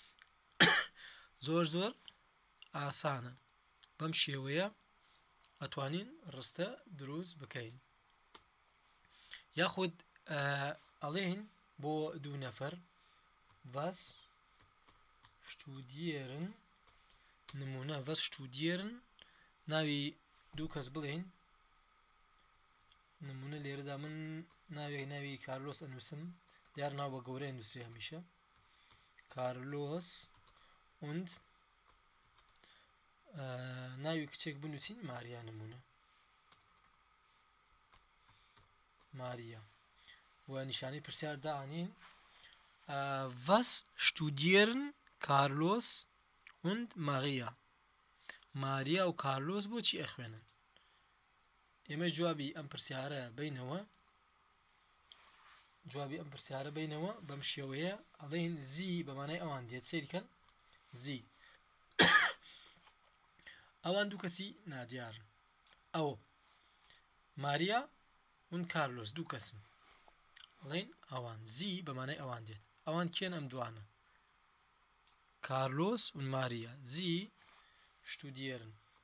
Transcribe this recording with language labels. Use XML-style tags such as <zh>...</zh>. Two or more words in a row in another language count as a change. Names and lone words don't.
<ckb>زۆر ئاسانە بەم شێوەیە ئەتوانین ڕستە دروست بکەین یاخود ئەڵێن بۆ دوو نەفەر</ckb> <de>was studieren</de> <ckb>نمونە</ckb> <de>was studieren</de> <ckb>ناوی دوو کەس بڵێن نمونە لێرەدا من ناوی کارلۆس ئەنووسم دیار ناو بە گەورەی نووسری هەمیشە کارلۆس und ناوی کچێک بنووسین ماریا نمونە ماریا و نیشانەی پرسیار داهێنین</ckb> <de>was studieren Carlos und Maria</de> <ckb>ماریا و کارلۆس بۆچی ئەخوێنن ئێمە جوابی ئەم پرسیارە بینەوە بەم شێوەیە ئەڵێن زی بەمانای ئەوان دێت سەیرکەن زی ئەوان دوو کەسی نادیارن ئەو ماریا und کارلۆس دوو کەسن ئەڵێن ئەوان زی بەمانای ئەوان دێت ئەوان کێن ئەم دوانە کارلۆس und ماریا</ckb> <de>sie studieren</de>